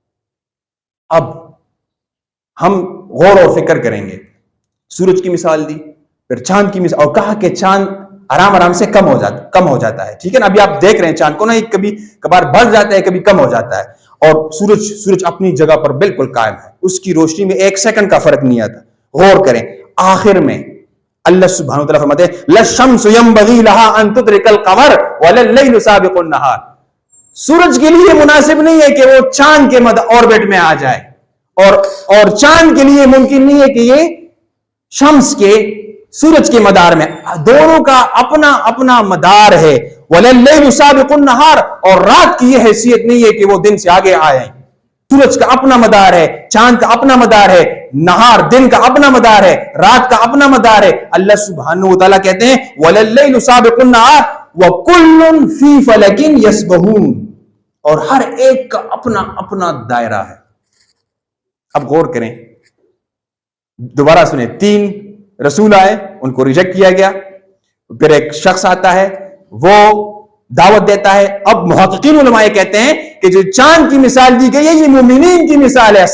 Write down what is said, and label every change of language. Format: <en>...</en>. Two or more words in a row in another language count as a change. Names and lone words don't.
<ur>اب ہم غور اور فکر کریں گے، سورج کی مثال دی، پھر چاند کی مثال، اور کہا کہ چاند آرام سے کم ہو جاتا ہے، ٹھیک ہے نا. ابھی آپ دیکھ رہے ہیں چاند کو نا، کبھی کبھار بڑھ جاتا ہے، کبھی کم ہو جاتا ہے، اور سورج اپنی جگہ پر بالکل قائم ہے، اس کی روشنی میں ایک سیکنڈ کا فرق نہیں آتا. غور کریں، آخر میں اللہ</ur> <ar>سبحانہ و تعالیٰ</ar> <ur>فرماتے ہیں</ur> <ar>لا الشمس ينبغي لها أن تدرك القمر ولا الليل سابق النهار,</ar> <ur>سورج کے لیے مناسب نہیں ہے کہ وہ چاند کے آربٹ میں آ جائے، اور چاند کے لیے ممکن نہیں ہے کہ یہ شمس کے، سورج کے مدار میں، دونوں کا اپنا اپنا مدار ہے.</ur> <ar>ولا الليل سابق النهار,</ar> <ur>اور رات کی یہ حیثیت نہیں ہے کہ وہ دن سے آگے آئے. سورج کا اپنا مدار ہے, چاند کا اپنا مدار ہے, نہار دن کا اپنا مدار ہے, رات کا اپنا مدار ہے.</ur> <ar>اللہ سبحانہ و تعالیٰ</ar> <ur>کہتے ہیں</ur> <ar>وَلَلَّيْلُ سَابِقُ النَّهَارِ وَكُلٌّ فِي فَلَكٍ يَسْبَحُونَ,</ar> <ur>اور ہر ایک کا اپنا اپنا دائرہ ہے. اب غور کریں, دوبارہ سنیں, 3 رسول آئے, ان کو ریجیکٹ کیا گیا. پھر ایک شخص آتا ہے, وہ دعوت دیتا ہے. اب محققین علماء کہتے ہیں کہ جو چاند کی مثال دی گئی ہے یہ مومنین کی مثال ہے.</ur>